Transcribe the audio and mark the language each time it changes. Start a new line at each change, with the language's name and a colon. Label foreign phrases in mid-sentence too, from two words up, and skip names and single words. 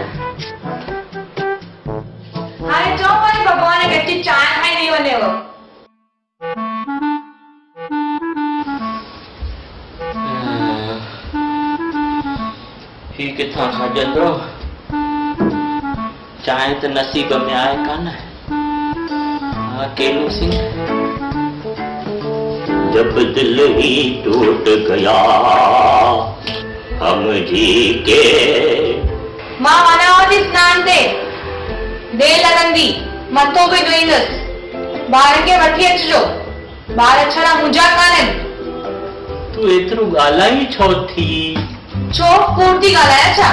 Sindhi: हाणे चओ वरी भगवान खे अची चांहि ठाहे ॾेई वञेव। ही किथां खाजंदो? चांहि त नसीब में आहे कान।
Hindi: केलू सिंह, जब दिल ही टूट गया हम जी के।
Sindhi: मां वञांव थी स्नान ते, देरि लॻंदी, मथो बि धोईंदसि। ॿारनि खे वठी अचिजो, ॿार छड़ा मुंहिंजा कान्हनि। तूं एतिरो ॻाल्हाई छो थी? छो कूड़ थी ॻाल्हायां छा?